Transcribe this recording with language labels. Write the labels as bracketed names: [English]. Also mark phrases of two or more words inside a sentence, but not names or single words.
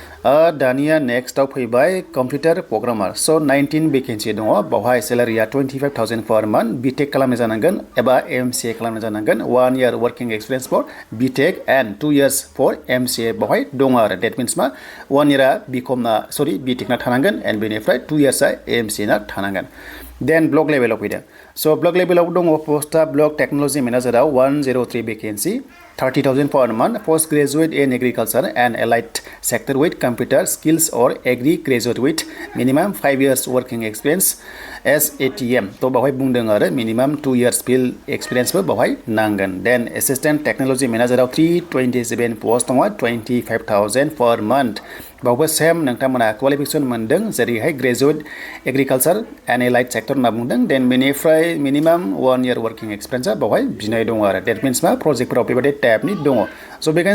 [Bodo] दानिया नेक्स्टआव फैबाय [English] computer programmer [Bodo] स' 19 भेकेन्सि दङ बावहाय सेलारिया 25,000 [English] per month B.Tech [Bodo] खालामनाय जानांगोन एबा एमसिए खालामनाय जानांगोन [English] 1 year working experience for B.Tech and 2 years for MCA [Bodo] बावहाय दङ आरो [English] that means [Bodo] मा 1 year बिकमना सरि बिटेकना थानांगोन एन्ड बेनिफ्राय 2 years एमसिए ना थानांगोन [English] then block level [Bodo] फैदों स' [English] block level [Bodo] दङ [English] post block technology manager 103 vacancy 30,000 per month postgraduate in agriculture and allied sector with computer skills or agri graduate with minimum 5 years working experience as ATM [Bodo] तो बावहाय बुंदों आरो [English] minimum 2 years field experience [Bodo] बो बावहाय नांगोन [English] then assistant technology manager आव 327 post दङ 25,000 per month [Bodo] बावबो सेम नोंथांमोना क्वालिफिकेशन मोनदों जेरैहाय [English] graduate agriculture and allied sector [Bodo] होनना बुंदों देन बेनिफ्राय [English] minimum 1 year working experience [Bodo] बावहाय बिनाय दङ आरो [English] that means [Bodo] मा प्रजेक्टफोराव बेबायदि टाइपनि दङ स' बेखायनो